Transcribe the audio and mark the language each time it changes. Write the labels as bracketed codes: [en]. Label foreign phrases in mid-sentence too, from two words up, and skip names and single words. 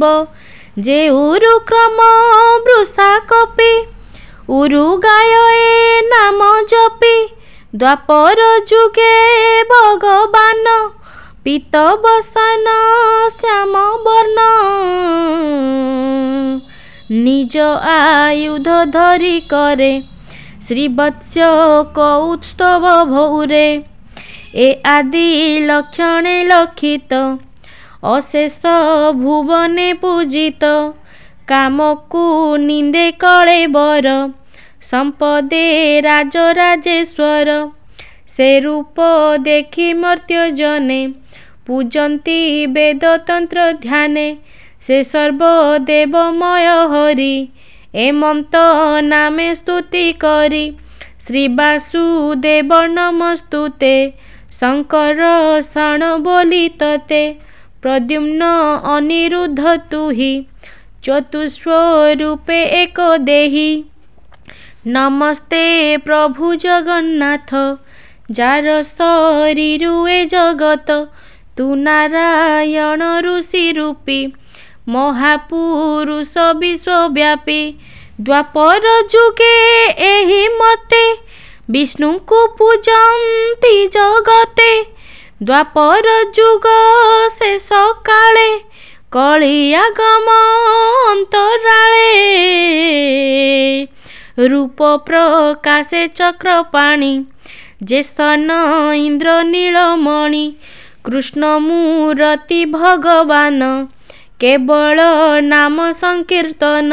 [or] ଯେ ଉରୁ କ୍ରମ ବୃଷା କପି ଉରୁ ଗାୟ ଏ ନାମ ଜପି, ଦ୍ୱାପର ଯୁଗେ ଭଗବାନ ପୀତ ବସନ ଶ୍ୟାମ ବର୍ଣ୍ଣ। ନିଜ ଆୟୁଧ ଧରି କରେ ଶ୍ରୀବତ୍ସ କୌତ୍ସବ ଭୌରେ, ଏ ଆଦି ଲକ୍ଷଣେ ଲକ୍ଷିତ ଅଶେଷ ଭୁବନେ ପୂଜିତ। କାମକୁ ନିନ୍ଦେ କଳେବର ସମ୍ପଦେ ରାଜରାଜେଶ୍ୱର। ସେ ରୂପ ଦେଖି ମର୍ତ୍ତ୍ୟ ଜନେ ପୂଜନ୍ତି ବେଦ ତନ୍ତ୍ର ଧ୍ୟାନେ। ସେ ସର୍ବଦେବମୟ ହରି ଏମନ୍ତ ନାମେ ସ୍ତୁତି କରୀ। ଶ୍ରୀ ବାସୁଦେବ ନମସ୍ତୁତେ ଶଙ୍କର ଶରଣ ବୋଲୀ ତତେ। ପ୍ରଦ୍ୟୁମ୍ନ ଅନିରୁଦ୍ଧ ତୁହି ଚତୁସ୍ୱରୂପେ ଏକ ଦେହି। ନମସ୍ତେ ପ୍ରଭୁ ଜଗନ୍ନାଥ ଯାର ଶରୀରୁଏ ଜଗତ। ତୁ ନାରାୟଣ ଋଷି ରୂପୀ ମହାପୁରୁଷ ବିଶ୍ୱବ୍ୟାପୀ। ଦ୍ୱାପର ଯୁଗେ ଏହି ମତେ ବିଷ୍ଣୁ କୋ ପୂଜନ୍ତି ଜଗତେ। ଦ୍ୱାପର ଯୁଗ ଶେଷ କାଳେ କଳି ଆଗମ ଅନ୍ତରାଳେ। ରୂପ ପ୍ରକାଶେ ଚକ୍ରପାଣି ଯେ ସନ ଇନ୍ଦ୍ର ନୀଳମଣି। କୃଷ୍ଣ ମୂର୍ତ୍ତି ଭଗବାନ କେବଳ ନାମ ସଂକୀର୍ତ୍ତନ।